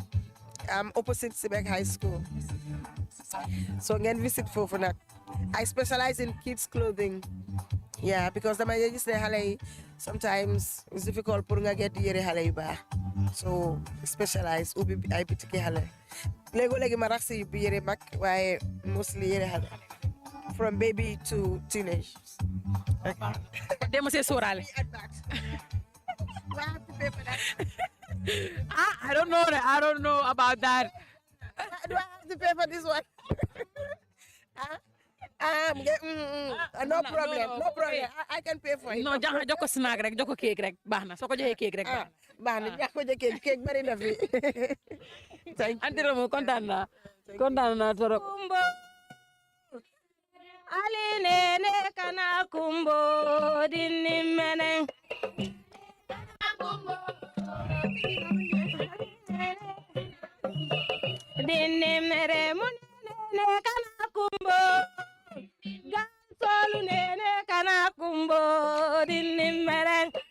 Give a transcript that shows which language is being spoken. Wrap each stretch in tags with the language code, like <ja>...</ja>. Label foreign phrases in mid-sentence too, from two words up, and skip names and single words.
<en>I'm opposite Sibek High School.</en> <wo>So ngeen visit foofu nag.</wo> <en>I specialize in kids clothing.</en> <wo>Yeah, because dama gis ne xale yi</wo> <en>sometimes it's difficult</en> <wo>pour nga get yére xale yu baax. So specialize ubbi ay bitiki xale. Léegi ma rax si yére mag waaye mostly yére xale.</wo> <en>From baby to teenage. Okay.</en> <wo>Demo say sóoraale.</wo> <en>Do I have to pay for that? I don't know about that. Do I have to pay for this one? No problem. I can pay for it. No,</en> <wo>jox ko snack rek, jox ko cake rek baax na soo ko joxee cake rek baax na jox ko cake bari na fi.</wo> <en>Thank you.</en> <wo>Anti Ramo kontaan naa torop.</wo> <man>Ali nene kana kumbo dinni mene. Dinni mere munene kana kumbo. Gansolu nene kana kumbo dinni mere.</man>